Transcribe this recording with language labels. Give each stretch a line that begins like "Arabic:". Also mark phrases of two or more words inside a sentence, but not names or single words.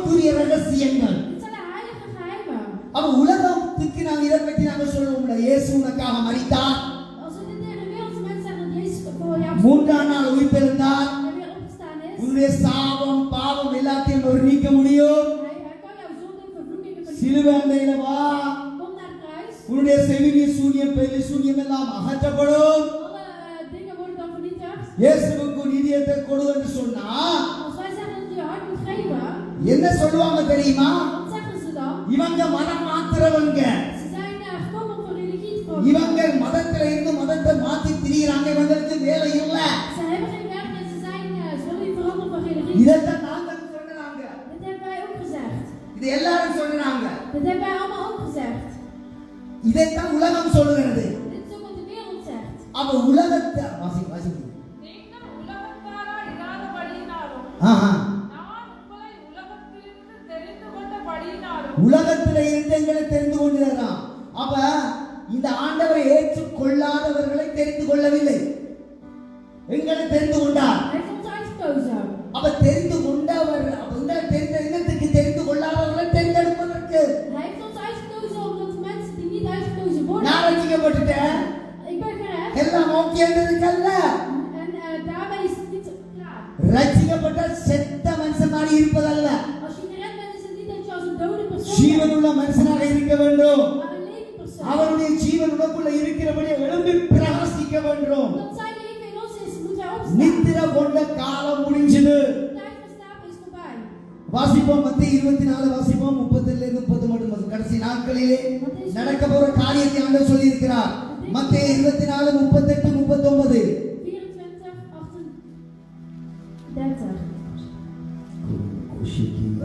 Tamil: ரகசியங்கள்.
Dutch: Dit zijn de heilige geheimen.
Tamil: அப்ப உலகத்துக்கு நாம் இதை பற்றி நாங்கள் சொல்லுவோம்ல, இயேசு உனக்காக மரித்தார்,
Dutch: Als we dit tegen de wereldse mensen zeggen dat Jezus voor jou
Tamil: மூன்றாம் நாள் உயிர்த்தெழுந்தார்,
Dutch: en weer opgestaan is,
Tamil: உன்னுடைய சாபம் பாவம் எல்லாத்தையும் அவர் நீக்க முடியும்.
Dutch: hij kan jouw zonde en vervloekingen vernietigen.
Tamil: சிலுவை அண்டையில வா,
Dutch: Kom naar het kruis.
Tamil: உன்னுடைய செவிலிய சூனியம் பெரிய சூனியம் எல்லாம் அகற்றப்படும்.
Dutch: Alle dingen worden dan vernietigd.
Tamil: இயேசுவுக்கு நிதியத்தை கொடு என்று சொன்னா
Dutch: Als wij zeggen dat je je hart moet geven,
Tamil: என்ன சொல்லுவாங்க தெரியுமா?
Dutch: wat zeggen ze dan?
Tamil: இவங்க மதம் மாத்துறவங்க,
Dutch: Ze zijn gekomen om voor religie te vormen.
Tamil: இவங்க மதத்துல இருந்து மதத்தை மாத்தி திரியிறாங்க, இவங்களுக்கு வேலை இல்ல.
Dutch: Ze hebben geen werk en ze willen niet veranderen van religie.
Tamil: இதைத்தான் நாங்கள் சொன்னாங்க,
Dutch: Dit hebben wij ook gezegd.
Tamil: இது எல்லாரும் சொன்னாங்க,
Dutch: Dit hebben wij allemaal ook gezegd.
Tamil: இதைத்தான் உலகம் சொல்லுகிறது.
Dutch: Dit is ook wat de wereld zegt.
Tamil: அப்ப உலகத்தை வாசி வாசி நீங்கள் உலகத்தாராய் இராதபடியினாலும் ஆஹா, நான் உங்களை உலகத்திலிருந்து தெரிந்து கொண்டபடியினாலும் உலகத்துல இருந்து எங்களை தெரிந்து கொண்டுறான். அப்ப இந்த ஆண்டவரை ஏற்றுக்கொள்ளாதவர்களை தெரிந்து கொள்ளவில்லை, எங்களை தெரிந்து கொண்டார்.
Dutch: Hij heeft ons uitgekozen.
Tamil: அப்ப தெரிந்து கொண்டவர், அப்ப உங்களை தெரிந்த இனத்துக்கு தெரிந்து கொள்ளாதவர்களை தேர்ந்தெடுப்பதற்கு
Dutch: Hij heeft ons uitgekozen omdat mensen die niet uitgekozen worden.
Tamil: நான் ரசிக்கப்பட்டுட்டேன்,
Dutch: Ik ben gered.
Tamil: எல்லாம் ஓகேன்றதுக்கல்ல.
Dutch: En daarbij is het niet klaar.
Tamil: ரசிக்கப்பட்ட செத்த மனுஷன் மாதிரி இருப்பதல்ல,
Dutch: Als je gered bent, is het niet dat je als een dode persoon
Tamil: ஜீவனுள்ள மனுஷனாக இருக்க வேண்டும்.
Dutch: bent, maar een levend persoon.
Tamil: அவருடைய ஜீவன் உனக்குள்ள இருக்கிறபடி எழும்பி பிரகாசிக்க வேண்டும்.
Dutch: Dat zijn leven in ons is, moet hij opstaan.
Tamil: நித்திர கொண்ட காலம் முடிஞ்சது.
Dutch: De tijd van slapen is voorbij.
Tamil: வாசிப்போம், மத்தேயு 24 வாசிப்போம், 30 இருந்து 30 மட்டும். கடைசி நாட்களிலே நடக்க போற காரியத்தை ஆண்டவர் சொல்லி இருக்கிறார். மத்தேயு 24 38 39. 24, 38.